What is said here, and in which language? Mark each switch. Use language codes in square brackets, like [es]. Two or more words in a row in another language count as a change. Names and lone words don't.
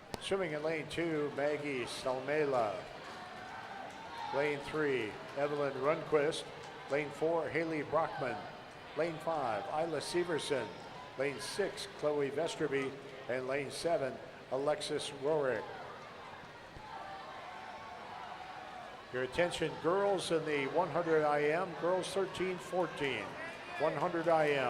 [en] Swimming in lane 2, Maggie Salmela. Lane 3, Evelyn Rundquist. Lane 4, Haley Brockman. Lane 5, Isla Severson. Lane 6, Chloe Vesterby. And lane 7, Alexis Rorick. Your attention, girls in the 100 IM, girls 13-14, 100 IM.